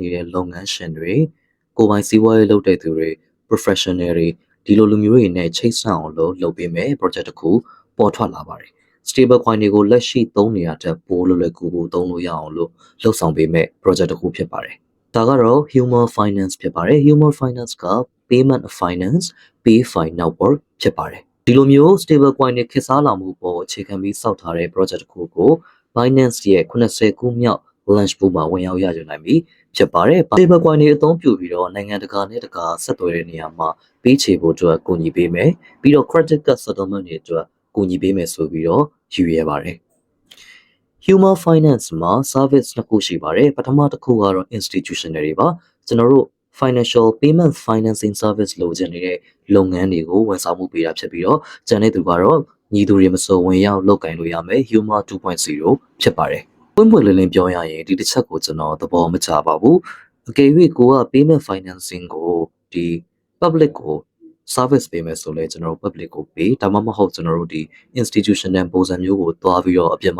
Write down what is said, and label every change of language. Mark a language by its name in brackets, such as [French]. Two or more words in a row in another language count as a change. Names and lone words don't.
[Burmese] နေတဲ့လုပ်ငန်းရှင်တွေကိုယ်ပိုင်စီးပွားရေးလုပ်တဲ့သူတွေ professional တွေဒီလိုလူမျိုးတွေနဲ့ချိတ်ဆက်အောင်လုပ်ပေးမယ် project တစ်ခုပေါ်ထွက်လာပါတယ်။ [English] stable coin [Burmese] တွေကိုလက်ရှိသုံးနေရတဲ့ပိုးလွယ်ကူသုံးလို့ရအောင်လုပ်ဆောင်ပေးမယ် project တစ်ခုဖြစ်ပါတယ်။ဒါကတော့ Humor Finance ဖြစ်ပါတယ်။ Humor Finance က [English] payment finance payfi network [Burmese] ဖြစ်ပါတယ်။ဒီလိုမျိုး [English] stable coin [Burmese] တွေခေတ်စားလာမှုပေါ်အခြေခံပြီးစောက်ထားတဲ့ project တစ်ခုကို Binance ရဲ့80ခုမြောက် [English] launch pool [Burmese] မှာဝင်ရောက်ရယူနိုင်ပြီဖြစ်ပါတယ်။ [English] stable coin [Burmese] တွေအသုံးပြုပြီးတော့နိုင်ငံတကာနဲ့တကာဆက်သွယ်တဲ့နေရာမှာပေးချေဖို့အတွက်ကူညီပေးမယ်။ပြီးတော့ [English] credit card settlement [Burmese] တွေအတွက်ကူညီပေးမယ်ဆိုပြီးတော့ယူရပါတယ်။ Humor Finance မှာ service နှစ်ခုရှိပါတယ်။ပထမတစ်ခုကတော့ institutional တွေ ပါ။ကျွန်တော်တို့ [English] financial payment financing service [Burmese] လိုချင်နေတဲ့လုပ်ငန်းတွေကိုဝန်ဆောင်မှုပေးတာဖြစ်ပြီးတော့ကျန်တဲ့သူကတော့ညီသူတွေမစိုးဝင်ရောက်လုပ်ကင်လို့ရမယ် Humor 2.0 ဖြစ်ပါတယ်။ပွင့်ပွင့်လင်းလင်းပြောရရင်ဒီတစ်ချက်ကိုကျွန်တော်သဘော မကျပါဘူး။အကယ်၍ကိုက [English] payment financing [Burmese] ကိုဒီ public ကို service ပေးမယ်ဆိုလဲကျွန်တော်တို့ public ကိုပေးဒါမှမဟုတ်ကျွန်တော်တို့ဒီ institutional ပုံစံမျိုးကိုတွားပြီးတော့အပြင်မှာ